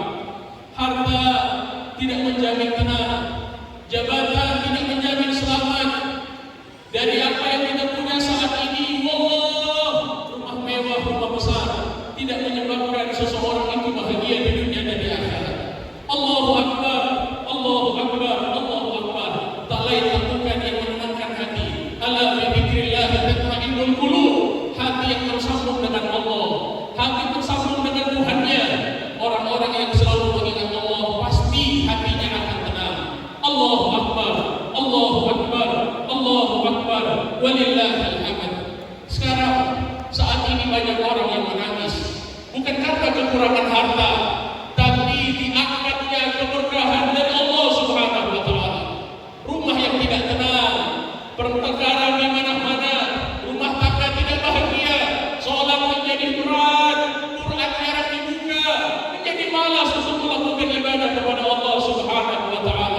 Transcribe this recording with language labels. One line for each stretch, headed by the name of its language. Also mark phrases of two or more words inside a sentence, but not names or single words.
Indonesian: Harta tidak menjamin tenang, jabatan tidak menjamin selamat. Dari apa yang kita punya saat ini, rumah mewah, rumah besar, tidak menyebabkan seseorang itu bahagia di dunia dan di akhirat.
Arabic: الله أكبر، الله أكبر، الله أكبر.
Indonesian: Tak lain lakukan yang menenangkan hati.
Arabic: ألا بذكر الله تطمئن القلوب.
Indonesian: Hati yang tersambung dengan Allah, hati tersambung dengan Tuhannya. Orang-orang yang selalu mengingat Allah, pasti hatinya akan tenang.
Arabic: الله أكبر، الله أكبر، الله أكبر، ولله الحمد.
Indonesian: Sekarang saat ini banyak orang yang menangis, bukan karena kekurangan harta, tapi diangkatnya keberkahan dari Allah
Arabic: سبحانه وتعالى.
Indonesian: Rumah yang tidak tenang, pertengkaran di mana-mana, rumah tangga tidak bahagia, sholat menjadi berat, Quran jarang dibuka, menjadi malas untuk melakukan ibadah kepada Allah
Arabic: سبحانه وتعالى.